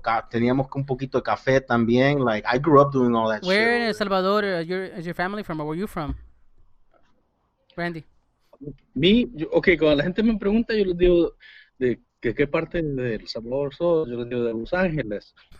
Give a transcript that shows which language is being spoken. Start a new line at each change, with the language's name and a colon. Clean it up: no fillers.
Spanish: Teníamos un poquito de café también.
English: Like, I grew up doing all that shit. Where in El Salvador is your family from, or where are you from, Randy?
Spanish: Okay, cuando la gente me pregunta, yo les digo de qué parte de El Salvador soy, yo les digo de Los Ángeles.